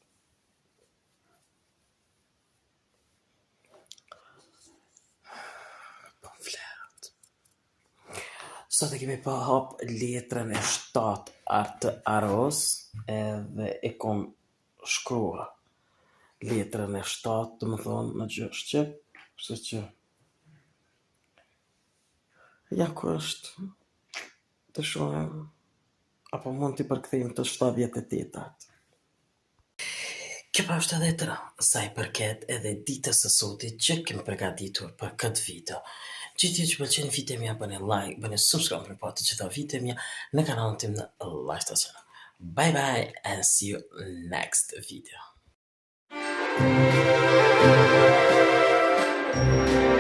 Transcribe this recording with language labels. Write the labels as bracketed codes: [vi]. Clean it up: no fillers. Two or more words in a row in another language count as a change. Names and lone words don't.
[sq] Sot e kemi pa hap letrën e 7 artë aros edhe e kom shkrua letrën e 7 të më thonë në gjë shqip, kështu që ja ku është të shohem apo mund t'i përkthejmë të 78-at. Kjo pa është edhe tëra, sa i përket edhe ditës së sotit që kem përgatitur për këtë video. Gjithë që pëlqen video mja, bëni like, bëni subscribe për pa të gjitha video mja në kanalin tim në Lifestyle Channel. [en] Bye bye and see you next video.